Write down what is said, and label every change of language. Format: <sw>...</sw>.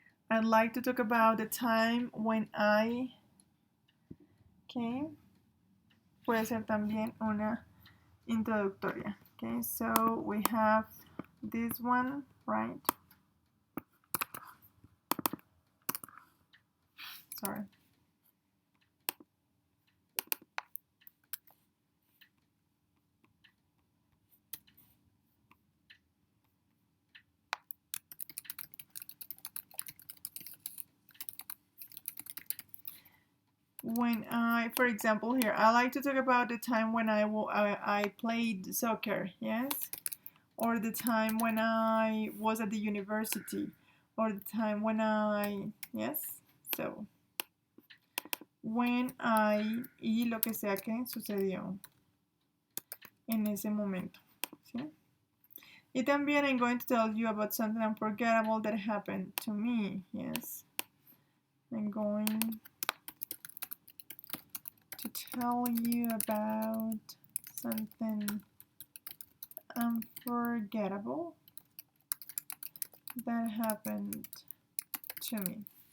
<en>I'd like to talk about the time when okay.</en> <es>Puede ser también una introductoria.</es> <en>Okay, so we have this one, right? Sorry. When for example, here, I like to talk about the time when I played soccer, yes? Or the time when I was at the university, or the time when yes? So, when</en> <es>y lo que sea que sucedió en ese momento, ¿sí? Y también</es> <en>I'm going to tell you about something unforgettable that happened to me. Yes. I'm going to tell you about something unforgettable that happened to me.</en>